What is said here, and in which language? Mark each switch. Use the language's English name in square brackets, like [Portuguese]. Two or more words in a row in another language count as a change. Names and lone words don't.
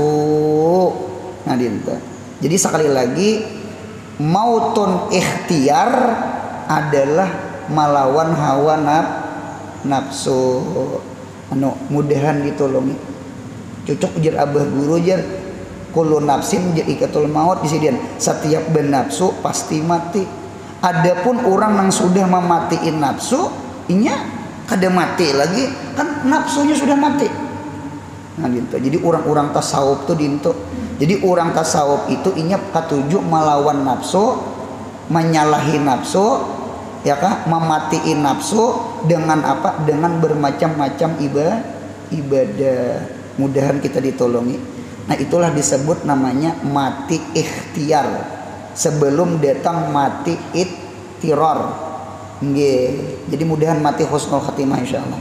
[Banjar] Nah, dinta. Jadi sekali lagi [Arabic] موت اختيار [Banjar] adalah melawan hawa nafsu. Mudahan ditolongi. Cocok jar abah guru jar [Arabic] كل نفس ذائقة الموت [Banjar] disedian. Setiap bernafsu pasti mati. Adapun orang yang sudah mematiin nafsu, inya kada mati lagi, kan nafsunya sudah mati. Nah, gitu. Jadi orang-orang tasawuf tuh dintu. Jadi orang tasawuf itu inya katuju melawan nafsu, menyalahi nafsu, ya kah? Mematiin nafsu dengan apa? Dengan bermacam-macam ibadah. Mudahan kita ditolongi. Nah, itulah disebut namanya mati ikhtiar. Sebelum datang mati ittirar. Nggih. Jadi mudahan mati [Arabic] حسن الخاتمة [Banjar] insyaallah.